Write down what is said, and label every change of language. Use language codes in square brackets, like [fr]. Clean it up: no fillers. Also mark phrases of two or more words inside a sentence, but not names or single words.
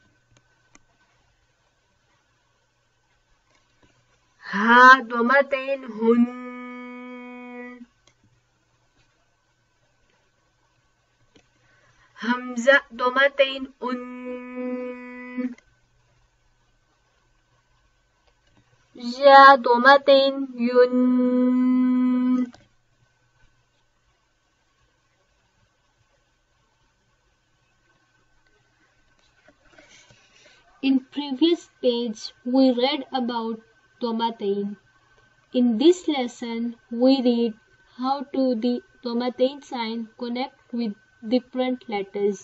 [ar] حا ضمتين حٌ. همزة ضمتين ءٌ. جا ضمتين يٌ. [en] In previous page, we read about Dhammatain. In this lesson, we read how to the Dhammatain sign connect with different letters.